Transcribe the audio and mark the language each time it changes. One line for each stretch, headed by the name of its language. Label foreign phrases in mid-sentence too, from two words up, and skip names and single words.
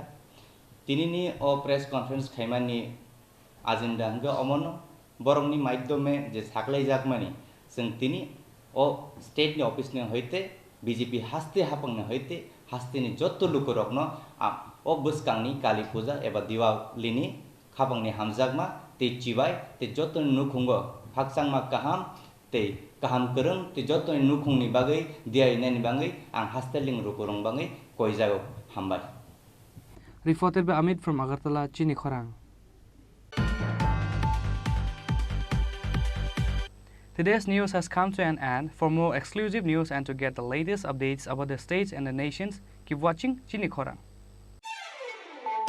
Kok Borok: तिनिनि ओ
English: press conference
Kok Borok: खाइमानि एजेंडा हंगे अमन बरंनि माध्यमे जे साकलायजाकमानि जों तिनि ओ स्टेटनि अफिसनि हयते बीजेपी हास्ते हापंनि हयते हास्तेनि जत्त लुकुरंगनो ओ बसकांनि काली पूजा एबा दिवालीनि खापंनि हामजाकमा तै चिबाय तै जत्तनि नुखुंगो फाकसांमा काहाम तै kaham kereng ti joto nukung ni bagai dia ini ni bagai ang hasteling rukurong bagai koi jago hambai.
English: Reported by Amit from Agartala, Chini Khorang. Today's news has come to an end. For more exclusive news and to get the latest updates about the states and the nations, keep watching Chini Khorang.